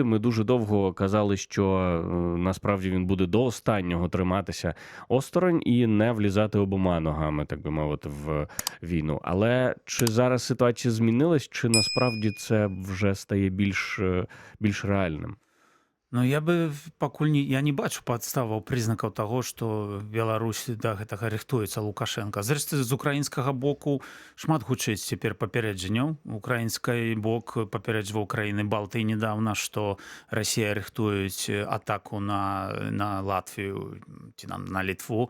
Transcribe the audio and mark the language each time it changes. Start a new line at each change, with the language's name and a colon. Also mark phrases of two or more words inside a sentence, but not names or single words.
Ukrainian: Ми дуже довго казали, що насправді він буде до останнього триматися осторонь і не влізати обома ногами, так би мовити, в війну. Але чи зараз ситуація змінилась, чи насправді це вже стає більш реальним?
Belarusian: Ну,
Russian: я бы
Belarusian: пакуль я не бачу падставаў прызнакаў таго, што Беларусь да гэтага рыхтуецца Лукашенко. Зрэшты, з украінскага боку шмат гучыць цяпер папярэджанняў. Украінскай бок папярэджваў краіны Балтыі недавно, што Расія рыхтуюць атаку на Латвію ці на Літву.